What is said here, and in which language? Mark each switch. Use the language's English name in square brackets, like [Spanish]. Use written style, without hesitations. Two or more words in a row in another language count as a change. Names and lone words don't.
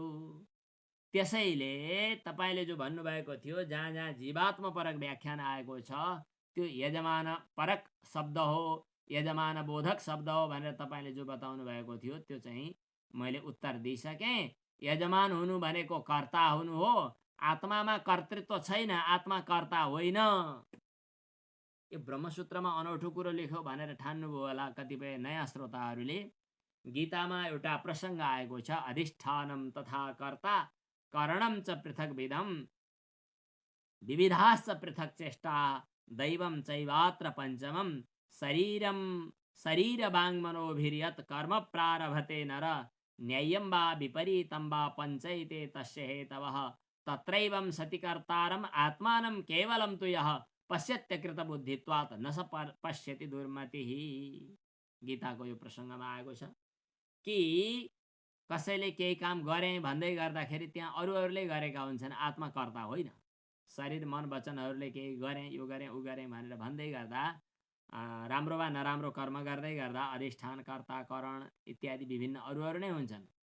[Nepali] त्यसैले तपाईले जो भन्नुभएको थियो जहाँ जहाँ जीवात्म परक व्याख्यान आएको छ त्यो यजमान परक शब्द हो, यजमान बोधक शब्द हो भनेर तपाईले जो बताउनु भएको थियो त्यो चाहिँ मैले उत्तर दिइसकेँ। यजमान हुनु भनेको कर्ता हुनु हो, आत्मामा कर्तृत्व छैन, आत्मा कर्ता होइन। यो ब्रह्मसूत्रमा अनौठो कुरो लेख्यो भनेर ठान्नुभयो होला कतिपय नयाँ श्रोताहरूले। गीतामा एउटा प्रसङ्ग आएको छ, [Sanskrit] अधिष्ठानम तथा कर्ता करणम च पृथक विधम विविधाश्च पृथक चेष्टा दैवम चैवात्र पंचमम शरीरम शरीर वाङ्मनोभिर्यत् कर्म प्रारभते नर न्याय्यं वा विपरीतं वा पंचैते तस्य हेतवः तत्रैवं सति कर्तारम आत्मानं केवलं तु यः पश्यत्यकृत बुद्धित्वात् न स पश्यति दुर्मतिः। [Nepali] गीताको यो प्रसङ्गमा आएको छ कि कसैले केही काम गरे भन्दै गर्दाखेरि त्यहाँ अरूहरूले गरेका हुन्छन्, आत्मा कर्ता होइन। शरीर मन वचनहरूले केही गरे यो गरे उ गरे भनेर भन्दै गर्दा राम्रो वा नराम्रो कर्म गर्दै गर्दा अधिष्ठान कर्ता करण इत्यादि विभिन्न अरूहरू नै हुन्छन्।